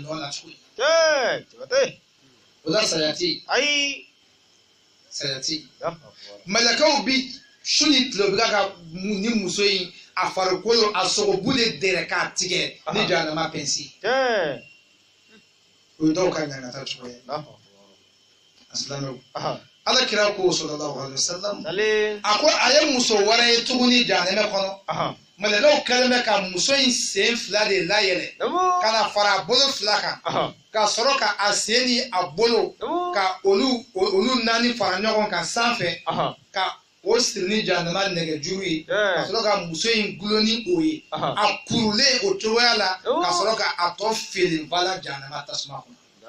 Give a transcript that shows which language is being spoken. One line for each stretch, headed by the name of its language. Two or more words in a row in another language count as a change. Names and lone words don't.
Bambara: nɔ na tuguni o la saya tɛ yen saya tɛ yen mɛlɛkɛw bi su ni tile u bɛ ka ni muso in a farikolo a sogobu de dɛrɛ k'a tigɛ ni jahanama pɛnsi o ye dɔw ka ɲangata cogoya ye asilamɛw ala kira ko
Arabic: صلى الله عليه وسلم
Bambara: a ko a ye muso wɛrɛ ye tuguni jahanama kɔnɔ mɛlɛkɛw kɛlen bɛ ka muso in sen 2 de layɛlɛ ka na fara a bolo 2 kan ka sɔrɔ ka a sen ni a bolo ka olu 4 fara ɲɔgɔn kan sanfɛ ka o siri ni jahanama nɛgɛjuru ye ka sɔrɔ ka muso in gulon ni o ye a kurulen o cogoya la ka sɔrɔ ka a tɔ felen vala jahanama tasuma kɔnɔ